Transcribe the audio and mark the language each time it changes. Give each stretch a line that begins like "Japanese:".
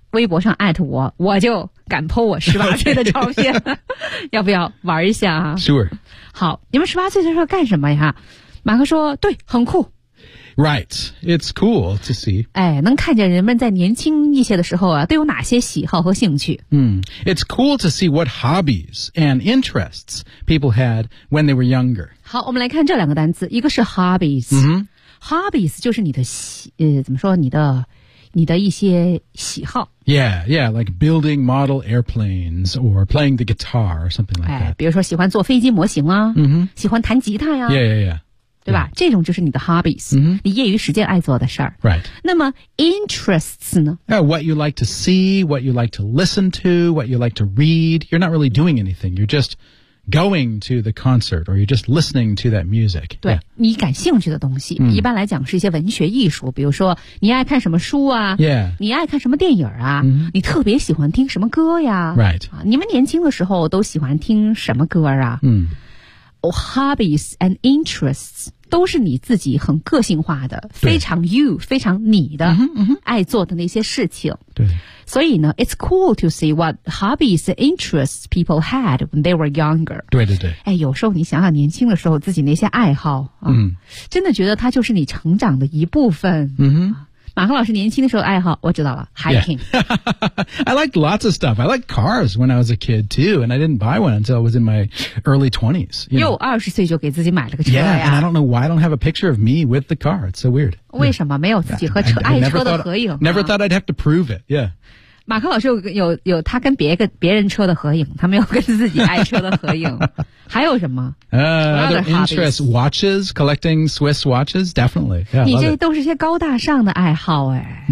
Chinese: 微博上 at 我我就敢 po 我18岁的照片、
English: okay.
Chinese: 要不要玩一下、啊、
English: Sure
Chinese: 好你们18岁的时候干什么呀
English: 马克说对很酷 Right It's cool to see
Chinese: 哎，能看见人们在年轻一些的时候啊，都有哪些喜好和兴趣、 mm.
English: It's cool to see what hobbies and interests people had when they were younger
Chinese: 好我们来看这两个单词一个是 hobbies、 mm-hmm. Hobbies 就是你的怎么说你的一些喜好
English: Yeah, yeah, like building model airplanes or playing the guitar or something like that.
Chinese: 哎，比如说喜欢做飞机模型啊、 mm-hmm. 喜欢弹吉他呀、
English: 啊、Yeah, yeah, yeah.
Chinese: 对吧、
English: yeah.
Chinese: 这种就是你的 hobbies、 mm-hmm. 你业余时间爱做的事儿
English: Right.
Chinese: 那么 interests 呢
English: Yeah, what you like to see, what you like to listen to, what you like to read. You're not really doing anything. You're just going to the concert or you're just listening to that music.
Chinese: 对、
English: yeah.
Chinese: 你感兴趣的东西、 mm. 一般来讲是一些文学艺术比如说你爱看什么书啊、
English: yeah.
Chinese: 你爱看什么电影啊、 mm-hmm. 你特别喜欢听什么歌呀、
English: right.
Chinese: 啊、你们年轻的时候都喜欢听什么歌啊、 mm. oh,
English: Hobbies and interests
Chinese: 都是你自己很个性化的非常 you 非常你的、 mm-hmm, mm-hmm. 爱做的那些事情对所以呢
English: It's cool to see what hobbies and interests people had when they were younger.
Chinese: 对对对。哎，有时候你想想年轻的时候自己那些爱好、啊、嗯，真的觉得它就是你成长的一部分。嗯哼。马恒老师年轻的时候爱好，我知道了 ,hiking.、
English: Yeah. I liked lots of stuff. I liked cars when I was a kid too, and I didn't buy one until I was in my early 20s. You know?
Chinese: 又20岁就给自己买了个车呀。
English: Yeah, and I don't know why I don't have a picture of me with the car. It's so weird.
Chinese: 为什么没有自己和车 爱车的合影？
English: Never thought I'd have to prove it, yeah.
Chinese: 马克老师有他跟别人车的合影，他没有跟自己爱车的合影。还有什么？
English: Other interests, watches, collecting Swiss watches, definitely. Yeah,
Chinese: 你这都是些高大上的爱好哎。